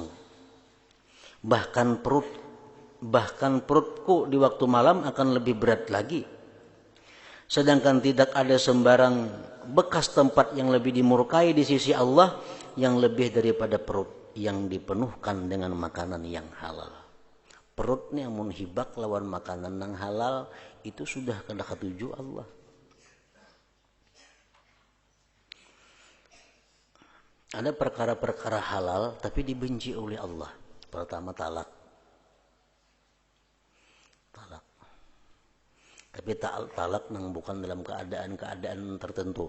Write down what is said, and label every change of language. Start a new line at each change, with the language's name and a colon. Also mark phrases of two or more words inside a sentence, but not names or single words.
Indonesian: Bahkan perutku di waktu malam akan lebih berat lagi. Sedangkan tidak ada sembarang bekas tempat yang lebih dimurkai di sisi Allah yang lebih daripada perut yang dipenuhkan dengan makanan yang halal.
Banjar: Perutnya mun hibak lawan makanan yang halal itu sudah kada katuju Allah.
Indonesian: Ada perkara-perkara halal tapi dibenci oleh Allah. Pertama talak. Tapi talak nang bukan dalam keadaan tertentu.